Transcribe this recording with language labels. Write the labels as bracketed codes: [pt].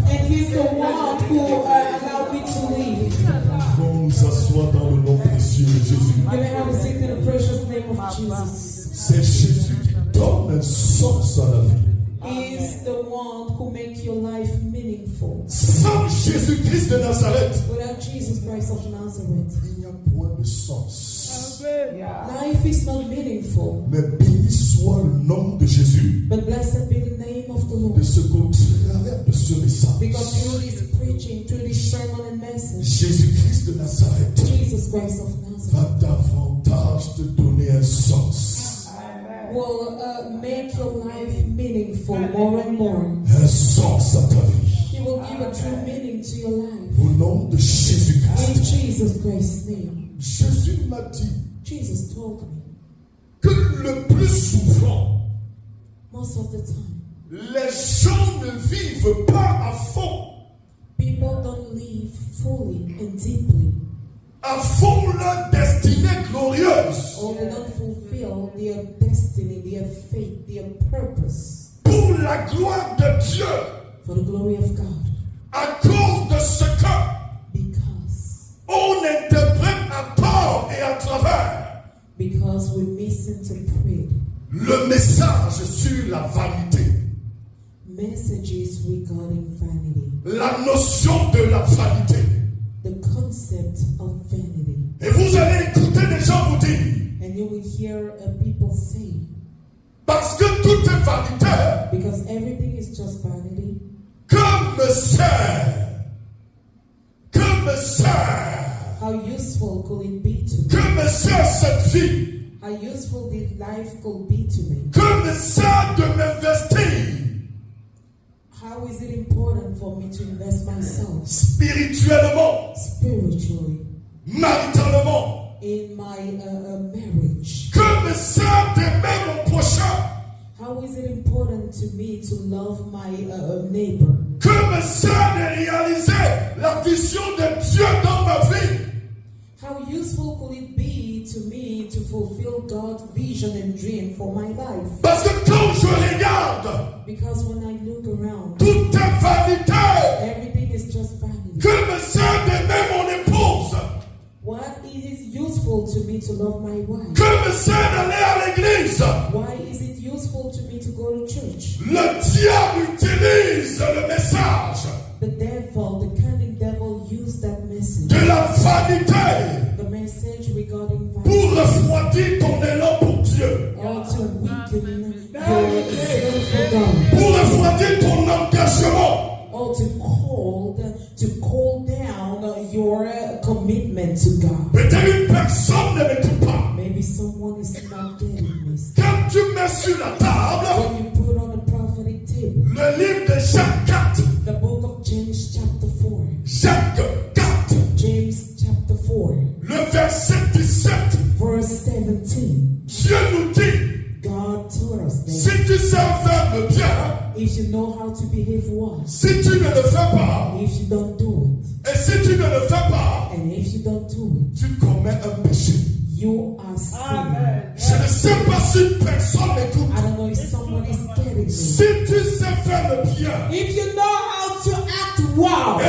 [en] And He's the one who allowed me to live. [fr] Qu'on nous assoit dans le nom précieux de Jésus. [en] You may have a seat in the precious name of Jesus. [fr] C'est Jésus qui donne un sens à la vie. [en] He is the one who makes your life meaningful. [fr] Sans Jésus-Christ de Nazareth, [en] Without Jesus Christ of Nazareth, [fr] il n'y a point de sens. [en] life is not meaningful. [fr] Mais béni soit le nom de Jésus. [en] But blessed be the name of the Lord. [fr] De ce qu'au travers de ce message, [en] Because through this preaching, through this sermon and message, [fr] Jésus-Christ de Nazareth [en] Jesus Christ of Nazareth [fr] va davantage te donner un sens. [en] will make your life meaningful more and more. [fr] Un sens à ta vie. [en] He will give a true meaning to your life. [fr] Au nom de [en] In [fr] Jésus-Christ. [en] Jesus Christ's name. [fr] Jésus m'a dit [en] Jesus told me, [fr] que le plus souvent, [en] most of the time, [fr] les gens ne vivent pas à fond. [en] people don't live fully and deeply, [fr] À fond leur destinée glorieuse. [en] or they don't fulfill their destiny, their faith, their purpose [fr] Pour la gloire de Dieu. [en] for the glory of God. [fr] À cause de ce que [en] Because [fr] on interprète à tort et à travers [en] we misinterpret [fr] le message sur la vanité. [en] messages regarding vanity, [fr] La notion de la vanité. [en] the concept of vanity. [fr] Et vous allez écouter des gens vous dire, [en] And you will hear people say, [fr] parce que tout est vanité, [en] because everything is just vanity, [fr] que me sert, [en] how useful could it be to [fr] que [en] me? [fr] me sert cette vie, [en] How useful this life could be to me? [fr] que me sert de m'investir [en] How is it important for me to invest myself [fr] spirituellement, [en] spiritually [fr] maritalement, [en] in my marriage? [fr] que me sert d'aimer mon prochain, [en] How is it important to me to love my neighbor? [fr] que me sert de réaliser la vision de Dieu dans ma vie. [en] How useful could it be to me to fulfill God's vision and dream for my life? [fr] Parce que quand je regarde, [en] Because when I look around, [fr] tout est vanité. [en] everything is just vanity. [fr] Que me sert d'aimer mon épouse, [en] What is it useful to me to love my wife? [fr] que me sert d'aller à l'église. [en] Why is it useful to me to go to church? [fr] Le diable utilise le message [en] The devil, the cunning devil, used that message, [fr] de la vanité, [en] the message regarding [fr] pour [en] vanity, [fr] refroidir ton élan pour Dieu, [en] or to weaken your zeal for God, [fr] pour refroidir ton engagement, [en] or to call down your commitment to God. [fr] peut-être une personne ne m'écoute pas. [en] Maybe someone is not getting this. [fr] Quand tu mets sur la table [en] When you put on the prophetic table, [fr] le livre de Jacques 4, [en] the book of James chapter 4, [fr] Jacques 4, [en] James chapter 4, [fr] le verset 17, [en] verse 17, [fr] Dieu nous dit, [en] God told us [fr] si [en] that [fr] tu sais faire le bien, [en] if you know how to behave well, [fr] si tu ne le fais pas, [en] if you don't do it, [fr] et si tu ne le fais pas, [en] and if you don't do it, [fr] tu commets un péché. [en] you are sinning. [fr] Je ne sais pas si personne m'écoute. [en] I don't know if someone is getting me. [fr] Si tu sais faire le bien, [en] If you know how to act well,